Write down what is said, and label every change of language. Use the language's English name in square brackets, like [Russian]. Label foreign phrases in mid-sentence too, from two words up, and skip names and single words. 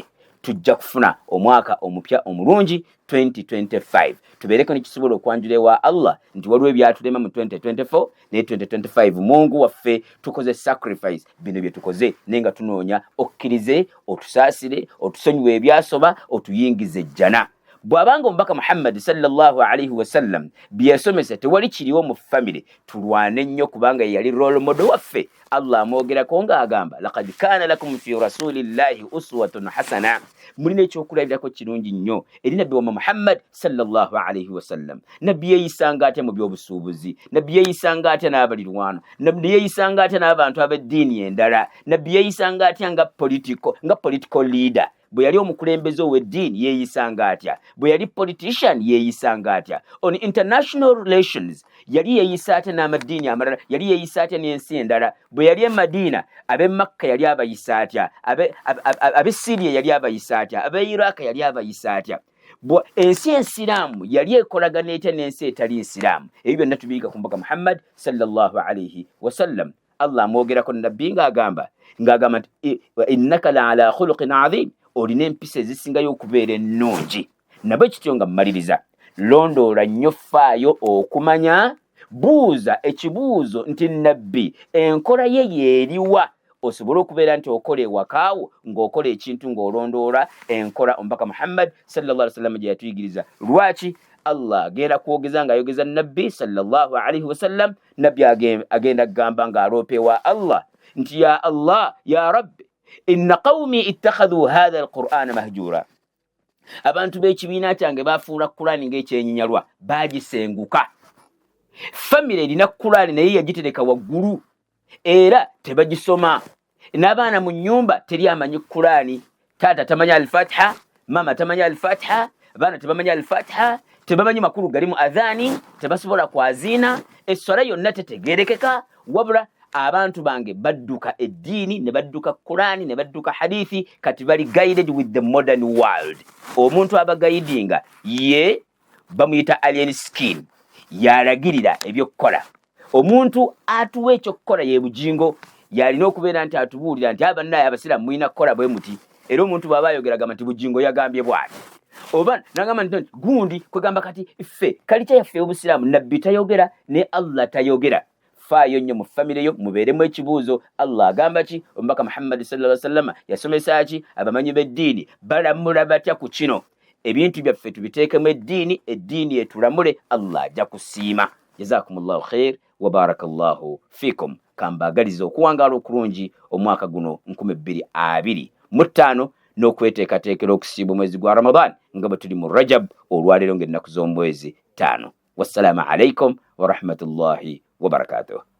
[Ganda] Tujja kufuna omwaka omupya omulungi 2025. Tubeereko ne kisobola okwanjula ewa Allah nti waliwo ebyatulema mu 2024 ne 2025 Mungu waffe tukoze sacrifice bino bye tukoze naye nga tunoonya okkirize, otusaasire, otusonyiwe ebyasoba, otuyingize ejjana. Bw'abanga omubaka Muhammad [Arabic] صلى الله عليه وسلم [Ganda] byesomesa tewali kiriwo mu family, tulwane nnyo kubanga yali [English] role model [Ganda] waffe. Allah amwogerako ng'agamba [Arabic] لقد كان لكم في رسول الله أسوة حسنة. [Ganda] Mulina ekyokulabirako kirungi nnyo eri nabbi wa Muhammad [Arabic] صلى الله عليه وسلم. [Ganda] Nabbi yeeyisanga atya mu by'obusuubuzi, nabbi yeeyisanga atya n'abalirwana, nabbi yeeyisanga atya n'abantu ab'eddiini endala, nabbi yeeyisanga atya nga [English] political leader. [Ganda] Bwe yali omukulembeze ow'eddiini yeeyisanga atya, bwe yali politician yeeyisanga atya. [English] On international relations [Ganda] yali yeeyisa atya n'amaddiini amalala, yali yeeyisa atya n'ensi endala. Bwe yali e Madiina ab'e Makka yali abayisa atya, ab'e Syria yali abayisa atya, ab'e Iraq yali abayisa atya. Ensi ensiraamu yali ekolagana etya n'ensi etali nsiraamu. Ebyo byonna tubiyiga ku mubaka Muhammad [Arabic] صلى الله عليه وسلم. [Ganda] Allah amwogerako nabbi ng'agamba nti [Arabic] إنك لعلى خلق عظيم. [Ganda] Olina empisa ezisingayo okubeera ennungi. Nabwe kityo nga mmaliriza, londoola nnyo, faayo okumanya, buuza ekibuuzo nti nabbi enkola ye yeeriwa, osobole okubeera nti okola ewakaawo ng'okola ekintu ng'olondoola enkola omubaka Muhammad [Arabic] صلى الله عليه وسلم [Ganda] gye yatuyigiriza. Lwaki? Allah agenda kwogeza ng'ayogeza nabbi [Arabic] صلى الله عليه وسلم, [Ganda] nabbi agenda kugamba ng'aloopewa Allah nti [Arabic] يا الله يا رب إن قومي اتخذوا هذا القرآن مهجورا. [Ganda] abantu b'ekibiina kyange bafuula Qur'ani ng'ekyenyinyalwa baagisenguka. Famire erina Qur'ani naye yagitereka waggulu era tebagisoma. N'abaana mu nnyumba teri amanyi Qur'ani. Taata tamanya al-Fatiha, mama tamanya al-Fatiha, abaana tebamanya al-Fatiha, tebamanyi makulu gali mu adhaani, tebasobola kwaziina, esswala yonna tetegeerekeka. Wabula abantu bange badduka eddiini ne badduka Qur'ani ne badduka hadithi, kati bali [English] guided with the modern world. [Ganda] Omuntu abagayidinga ye bamuyita alien skin, yalagirira ebyokukola. Omuntu atuwa ekyokukola ye bujingo, yalina okubeera nti atubuulira nti abannaye abasiraamu mulina kukola bwe muti. Era omuntu bw'aba ayogeragamba nti bujingo yagambye bw'ati. Oba nagamba nti gundi kwegamba kati ffe kalita yaffe obusiraamu nabbi tayogera ne Allah tayogera. Faayo nnyo mu famire yo mubeeremu ekibuuzo. Allah agamba ki? Omubaka Muhammad [Arabic] صلى الله عليه وسلم [Ganda] yasomesa ki? Abamanyi b'eddiini balamula batya ku kino? Ebintu byaffe tubiteekemu eddiini, eddiini etulamule, Allah ajja kusiima. [Arabic] جزاكم الله خير وبارك الله فيكم. [Ganda] Kambagaliza okuwangaala okulungi omwaka guno 2025 n'okweteekateekera okusiiba omwezi gwa Ramadan nga bwe tuli mu Rajab olwaleero ng'ennaku z'omwezi 5. [Arabic] والسلام عليكم ورحمة الله وبركاته.